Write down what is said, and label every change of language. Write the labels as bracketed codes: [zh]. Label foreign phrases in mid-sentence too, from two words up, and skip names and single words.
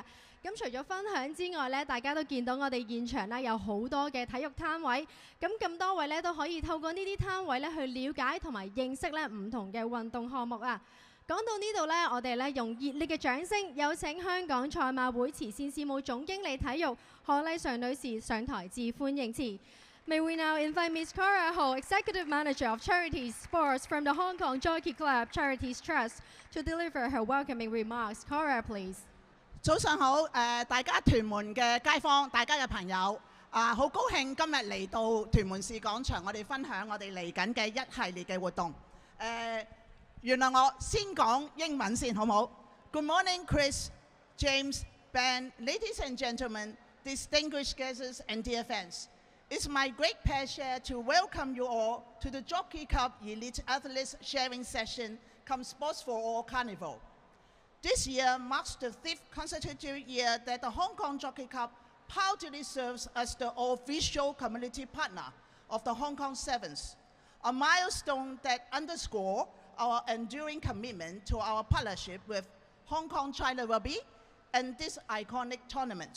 [yue] 咁除咗分享之外咧，大家都見到我哋現場咧有好多嘅體育攤位，咁多位咧都可以透過呢啲攤位咧去了解同埋認識咧唔同嘅運動項目啊。講到呢度咧，我哋咧用熱烈嘅掌聲，有請香港賽馬會慈善事務總經理體育何麗嫦女士上台致歡迎辭。 [en] May we now invite Ms. Cora Ho, Executive Manager of Charities Sports from the Hong Kong Jockey Club Charities Trust, to deliver her welcoming remarks. Cora, please. [yue] 早上好，大家屯門嘅街坊，大家嘅朋友，好高興今日嚟到屯門市廣場，我哋分享我哋嚟緊嘅一系列嘅活動。原來我先講英文先，好唔好？ [en] Good morning, Chris, James, Ben, ladies and gentlemen, distinguished guests and dear fans. It's my great pleasure to welcome you all to the Jockey Club Elite Athletes Sharing Session come Sports for All Carnival. This year marks the 5th consecutive year that the Hong Kong Jockey Club proudly serves as the official community partner of the Hong Kong Sevens, a milestone that underscores our enduring commitment to our partnership with Hong Kong China Rugby and this iconic tournament.